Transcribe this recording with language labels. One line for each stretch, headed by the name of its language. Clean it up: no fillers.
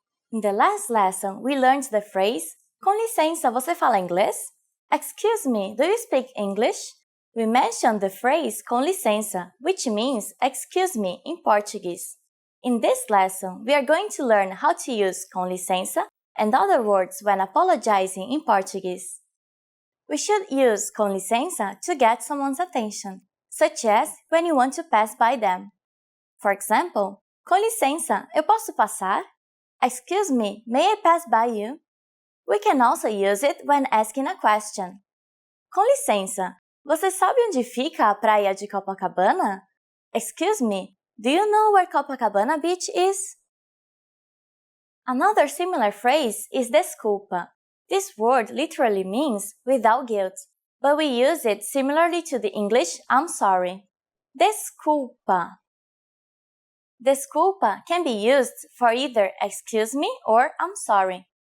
English: In the last lesson, we learned the phrase
Portuguese: Com licença, você fala inglês?
English: Excuse me, do you speak English? We mentioned the phrase com licença, which means excuse me in Portuguese. In this lesson, we are going to learn how to use com licença and other words when apologizing in Portuguese. We should use com licença to get someone's attention, such as when you want to pass by them. For example,
Portuguese: com licença, eu posso passar?
English: Excuse me, may I pass by you? We can also use it when asking a question.
Portuguese: Com licença, você sabe onde fica a praia de Copacabana?
English: Excuse me, do you know where Copacabana Beach is? Another similar phrase is desculpa. This word literally means without guilt, but we use it similarly to the English I'm sorry. Desculpa. Desculpa can be used for either excuse me or I'm sorry.